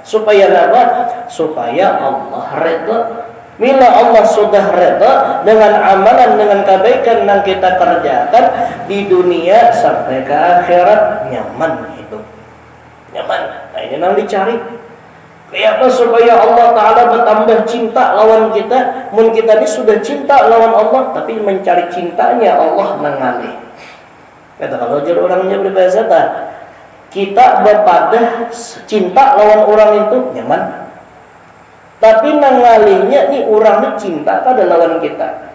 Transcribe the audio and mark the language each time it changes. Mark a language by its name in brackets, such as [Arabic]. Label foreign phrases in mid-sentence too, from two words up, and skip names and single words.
[Banjar] Supaya apa? Supaya Allah redha. Bila Allah sudah redha dengan amalan, dengan kebaikan yang kita kerjakan di dunia sampai ke akhirat, nyaman hidup. Nyaman. Nah, ini yang dicari. Kayak apa supaya Allah Ta'ala bertambah cinta lawan kita. Mun kita ini sudah cinta lawan Allah, tapi mencari cintanya Allah mengalih. Kata kalau jadi orangnya berbahasa tak, kita berpadah cinta lawan orang itu nyaman. Tapi nangalihnya nih orang ini cinta pada lawan kita.